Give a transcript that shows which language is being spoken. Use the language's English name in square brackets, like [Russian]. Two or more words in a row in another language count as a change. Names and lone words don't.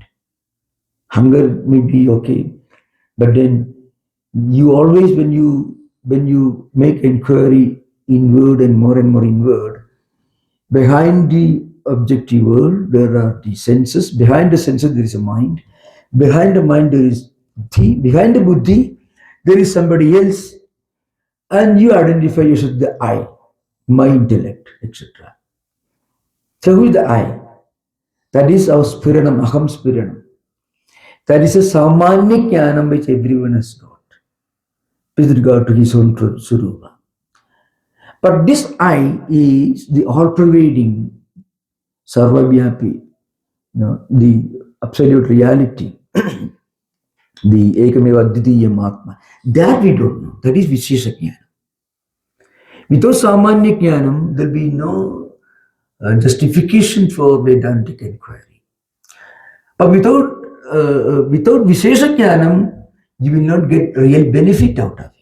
[English] Hunger may be okay, but then you always when you make inquiry inward and more inward, behind the objective world there are the senses. Behind the senses there is a mind. Behind the mind there is buddhi. Behind the buddhi there is somebody else, and you identify yourself the I, my intellect, etc. So who is the I? That is our spiranam, [Sanskrit] aham spiranam. [English] That is a [Sanskrit] samanya jnanam [English] which everyone has got with regard to his own surupa. But this I is the all-pervading, sarvavyapi, the absolute reality, the [Sanskrit] ekameva dvitiyam atma. [English] That we don't know. That is [Sanskrit] Vishesha Jnana. [English] Without [Sanskrit] Samanya Jnanam, [English] there will be no justification for Vedantic inquiry. But without [Sanskrit] Vishesha Jnanam, [English] you will not get real benefit out of it.